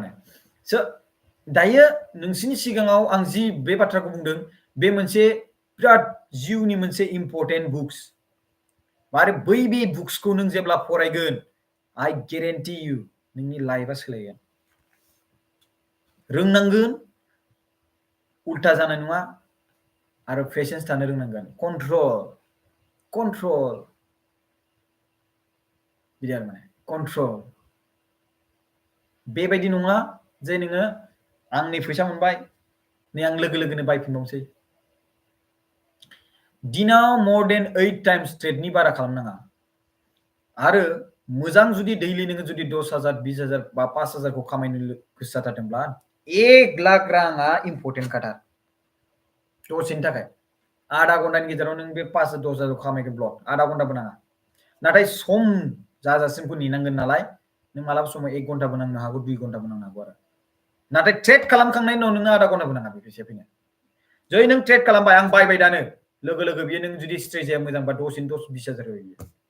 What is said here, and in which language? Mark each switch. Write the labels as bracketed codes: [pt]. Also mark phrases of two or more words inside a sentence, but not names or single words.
[brx] माने स' दायो नोंसिनि सिगाङाव आं जि बे बाथ्राखौ बुंदों बे मोनसे बिराद जिउनि मोनसे [en] important books [brx] आरो बै बे बुक्सखौ नों जेब्ला फरायगोन [en] I guarantee you [brx] नोंनि लाइफआ सोलायगोन रोंनांगोन उल्था जानाय नङा आरो पेशेन्स थानो रोंनांगोन कन्ट्रल बिदि आरो माने कन्ट्रल बेबायदि नङा जे नोङो आंनि फैसा मोनबाय नै आं लोगो लोगोनो बायफिनबावनोसै दिनाव [en] more than 8 times [brx] ट्रेडनि बारा खालामनाङा आरो मोजां जुदि दैलि नोङो जुदि 10,000 20,000 बा 5,000 खौ खामायनो गोसो जाथारदोंब्ला 1 लाख राङा इम्परटेन्ट खाथार दसेनि थाखाय आधा घन्टानि गेजेराव नों बे 5,000 10,000 खामायगोन ब्लक आधा घन्टाबो नाङा नाथाय सम जाजासिमखौ नेनांगोन नालाय नों मालाबा समाव 1 घन्टाबो नांनो हागौ 2 घन्टाबो नांनो हागौ आरो नाथाय ट्रेड खालामखांनायनि उनाव नोङो आधा घन्टाबो नाङा बे फैसाया फैनो जै नों ट्रेड खालामबाय आं बायबाय दानो लोगो लोगो बियो नों जुदि स्ट्रेटेजिया मोजांबा दसेनो 10-20,000 होयो बियो